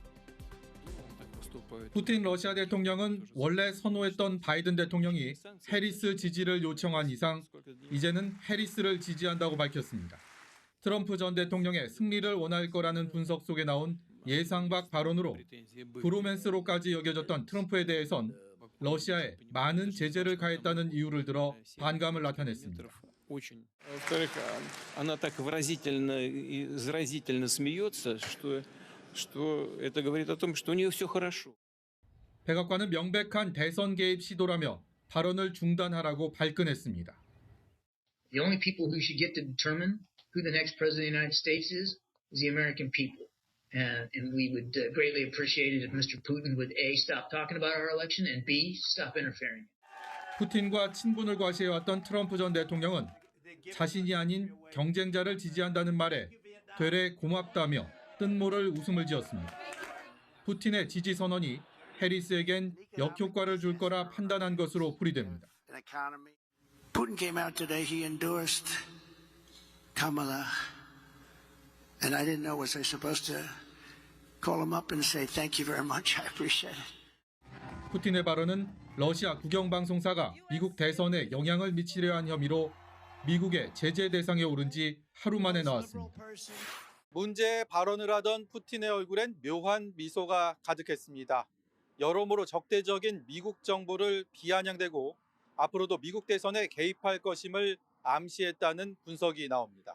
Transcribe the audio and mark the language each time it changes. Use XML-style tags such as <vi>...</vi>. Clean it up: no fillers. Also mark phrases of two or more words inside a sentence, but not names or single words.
<ko>푸틴 러시아 대통령은 원래 선호했던 바이든 대통령이 해리스 지지를 요청한 이상 이제는 해리스를 지지한다고 밝혔습니다. 트럼프 전 대통령의 승리를 원할 거라는 분석 속에 나온 예상 밖 발언으로 브로맨스로까지 여겨졌던 트럼프에 대해선 러시아에 많은 제재를 가했다는 이유를 들어 반감을 나타냈습니다.</ko> <ru>Во-вторых, она так выразительно и заразительно смеется, что это говорит о том, что у нее все хорошо.</ru> <ko>백악관은 명백한 대선 개입 시도라며 발언을 중단하라고 발끈했습니다.</ko> <en>The only people who should get to determine who the next president of the United States is the American people. And we would greatly appreciate it if Mr. Putin would A, stop talking about our election, and B, stop interfering.</en> <ko>푸틴과 친분을 과시해왔던 트럼프 전 대통령은 자신이 아닌 경쟁자를 지지한다는 말에 되레 고맙다며 뜬모를 웃음을 지었습니다. 푸틴의 지지 선언이 해리스에겐 역효과를 줄 거라 판단한 것으로 풀이됩니다.</ko> <en>Putin came out today. He endorsed Kamala, and I didn't know, was I supposed to call him up and say thank you very much? I appreciate it.</en> <ko>푸틴의 발언은 러시아 국영방송사가 미국 대선에 영향을 미치려 한 혐의로 미국의 제재 대상에 오른 지 하루 만에 나왔습니다. 문제의 발언을 하던 푸틴의 얼굴엔 묘한 미소가 가득했습니다. 여러모로 적대적인 미국 정부를 비아냥대고 앞으로도 미국 대선에 개입할 것임을 암시했다는 분석이 나옵니다.</ko>